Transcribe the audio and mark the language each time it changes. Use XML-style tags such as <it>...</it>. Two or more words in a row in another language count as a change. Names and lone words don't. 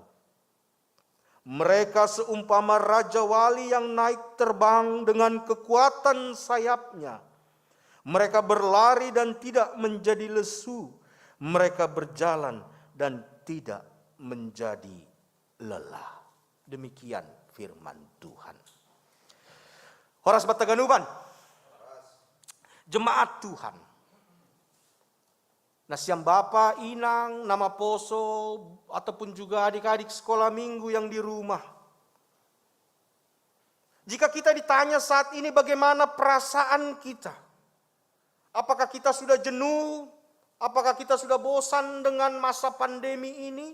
<id>Mereka seumpama Raja Wali yang naik terbang dengan kekuatan sayapnya. Mereka berlari dan tidak menjadi lesu. Mereka berjalan dan tidak menjadi lelah. Demikian firman Tuhan. Horas Bataganuban, jemaat Tuhan.</id> <bts>Nasiam Bapa, Inang, Nama Poso,</bts> <id>ataupun juga adik-adik sekolah minggu yang di rumah. Jika kita ditanya saat ini bagaimana perasaan kita, apakah kita sudah jenuh? Apakah kita sudah bosan dengan masa pandemi ini?</id>